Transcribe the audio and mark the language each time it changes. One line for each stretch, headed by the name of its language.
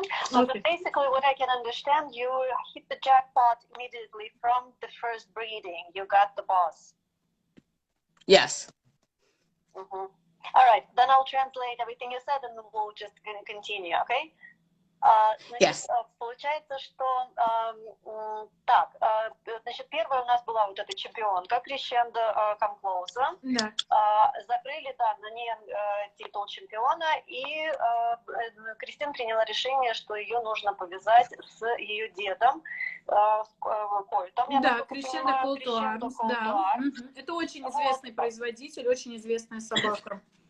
English: So basically what I can understand, you hit the jackpot immediately from the first breeding. You got the boss. Yes. All right, then I'll translate everything you said and we'll just continue, okay?
Russian: Значит, получается, что значит, первая у нас была вот эта чемпионка Crescendo Come Closer. Закрыли, на ней титул чемпиона, и Кристин приняла решение, что ее нужно повязать с ее дедом Кольтом. Да, Crescendo Call to Arms, да. Это очень известный производитель, очень известная собака.